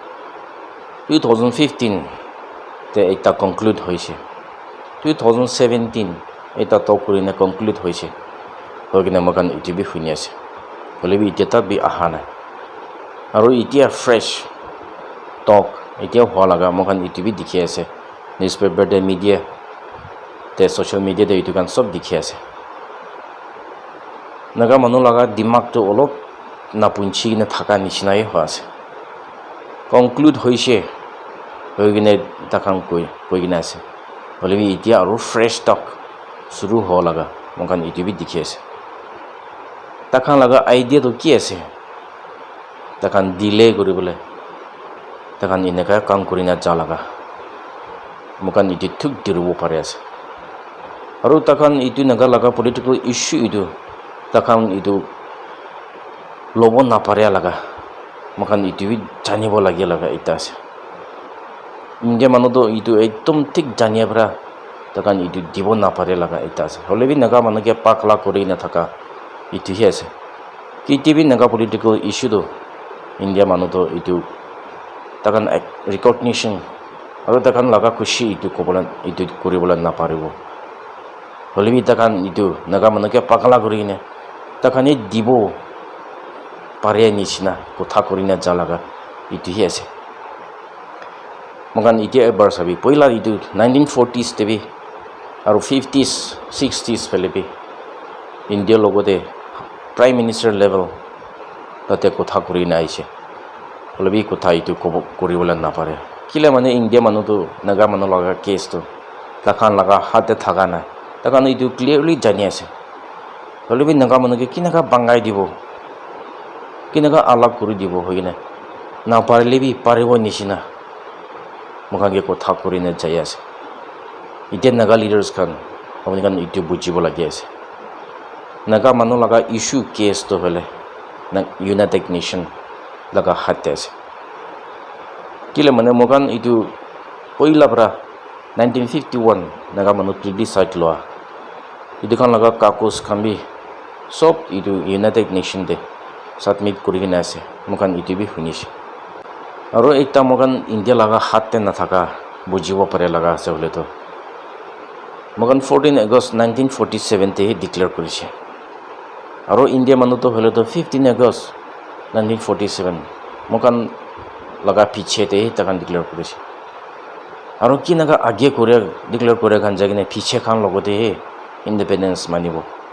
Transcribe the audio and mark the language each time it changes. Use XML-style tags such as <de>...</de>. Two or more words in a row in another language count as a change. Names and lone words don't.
<nag>2015 te ekta conclude hoise 2017 eta top kori na conclude hoise hogina mokan itu bi huni ase hole bi itia ta bi aha na aro itia</nag> <en>fresh talk</en> <nag>itia howa laga mokan itu bi dikhi ase newspaper te media te</nag> <en>social media</en> <nag>te itu kan sob dikhi ase naga manu laga dimag to olop napunchi na thaka nishinai ho ase conclude hoise hoigine takang koigina ase hole bi itia aro</nag> <en>fresh talk</en> <nag>shuru ho laga mokan itu bi dikhi ase takang laga idea to ki ase takan delay koribole takan ineka kam korina jalaga mokan itu thuk dirubo pare ase aro takan itu naga laga</nag> <en>political issue</en> <nag>itu takan itu lobo na pare laga mokan itu bi janibo lagi laga ita ase India manu to itu ekdom thik jania bra takan itu dibo na pare laga ita ase hole bi naga manu ke pakla korina thaka itu hi ase kiti bi naga</nag> <en>political issue</en> <nag>to India manu to itu takan recognition aro takan laga khushi itu kobolan itu koribolan na paribo hole bi takan itu naga manu ke pakla korine takan e dibo pare nishina kotha korina jalaga itu hi ase mokan itia ebar sabi poila itu 1940s te bi aro 50s 60s phale bi India logote</nag> <en>prime minister level</en> <nag>tate kotha korina aise holobi kotha itu koribola na pare kile mane India manu to naga manu laga case to takan laga hate thaga na takan itu clearly jani ase holobi naga manu ke kinaga bangai dibo kinaga alag kori dibo hoina na parle bi paribo nishina mokange kotha korina jai ase ite naga leaders kan apni kan itu bujibo lagi ase naga manu laga issue case to hole United Nation laga hatte ase kile mane mogan itu poila pra 1951 naga manu plebiscite loa itu kan laga kakus khambi sob itu United Nation de submit kurigina ase mogan itu bi hunish aro ekta mogan India laga hatte na thaka bujibo pare laga ase hole to mogan 14 August 1947 te declare korise aro India manu to hole to 15 August 1947 mogan laga piche te takan declare korise aro ki naga age kore declare kore kan jagine piche khan logote independence manibo</nag>